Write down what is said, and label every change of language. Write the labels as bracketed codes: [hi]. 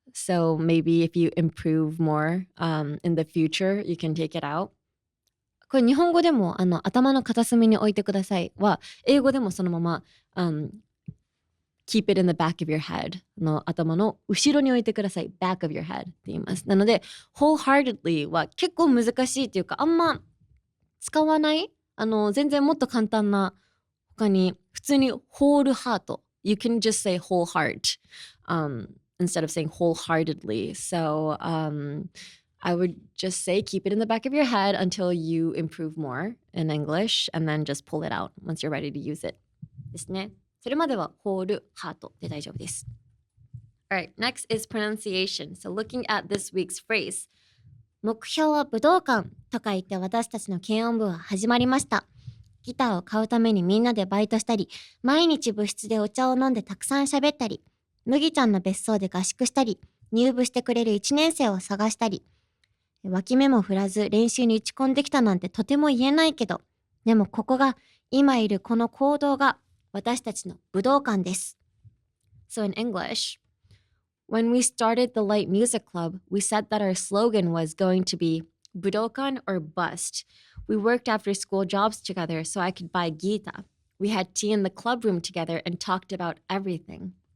[en] So maybe if you improve more in the future, you can take it out. [ja] これ日本語でも頭の片隅に置いてくださいは英語でもそのまま、 [en] keep it in the back of your head [ja] の頭の後ろに置いてください back of your head って言います。なので wholeheartedly は結構難しいというかあんま使わない全然もっと簡単な他に普通に whole heart [en] you can just say whole heart instead of saying wholeheartedly. So I would just say keep it in the back of your head until you improve more in English and then just pull it out once you're ready to use it. [ja] ですね。それまでは whole heart で大丈夫です。 [en] Alright, next is pronunciation. So looking at this week's phrase. [ja] 目標は武道館とか言って私たちの軽音部は始まりました。ギターを買うためにみんなでバイトしたり、毎日部室でお茶を飲んでたくさん喋ったり、麦ちゃんの別荘で合宿したり、入部してくれる1年生を探したり、脇目も振らず練習に打ち込んできたなんてとても言えないけど、でもここが今いるこの講堂が私たちの武道館です。 [en] So in English, when we started the light music club, we said that our slogan was going to be Budokan or bust. We worked after school jobs together so I could buy Geeta. We had tea in the club room together and talked about everything.